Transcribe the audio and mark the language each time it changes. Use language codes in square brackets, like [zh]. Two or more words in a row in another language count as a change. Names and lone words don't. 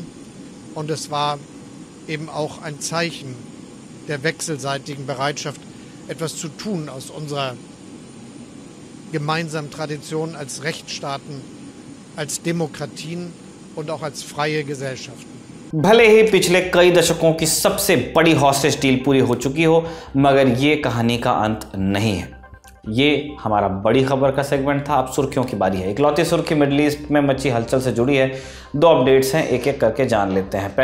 [de] Und es war eben auch ein Zeichen der wechselseitigen Bereitschaft, etwas zu tun aus unserer gemeinsamen Tradition als Rechtsstaaten, als Demokratien und auch als freie Gesellschaften. [hi] भले ही पिछले कई दशकों की सबसे बड़ी हॉस्टेज डील पूरी हो चुकी हो, मगर ये कहानी का अंत नहीं है। ये हमारा बड़ी खबर का सेगमेंट था। अब सुर्खियों की बारी है। इकलौती सुर्खी मिडल ईस्ट में मची हलचल से जुड़ी है। 2 अपडेट्स हैं, एक एक करके जान लेते हैं।